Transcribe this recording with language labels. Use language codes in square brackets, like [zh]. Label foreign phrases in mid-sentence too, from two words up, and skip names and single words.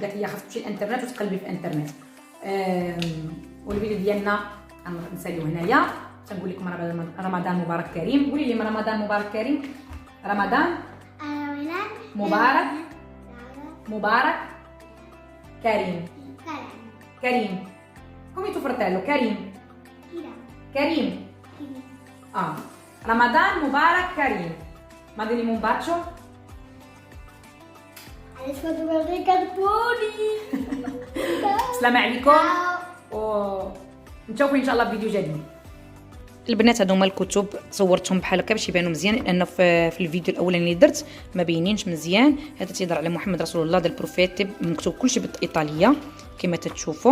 [ar] قالت لي خاصك تمشي للانترنت وتقلبي في الانترنت. والفيديو ديالنا نساليو هنايا. تنقول لكم رمضان مبارك كريم. قولي لي رمضان مبارك كريم. رمضان مبارك كريم. [it] come tuo fratello Karim. [ar] رمضان مبارك كريم. [it] Mandami un bacio. Adesso devo vedere i cartoni. [ar] السلام عليكم ونشوفوا ان شاء الله في فيديو جديد. البنات هذوما الكتب صورتهم بحال هكا باش يبانوا مزيان، لان في الفيديو الاولاني اللي درت ما باينينش مزيان. هذا تيهضر على محمد رسول الله ديال البروفيت، مكتوب كلشي بالايطاليه كما تتشوفوا.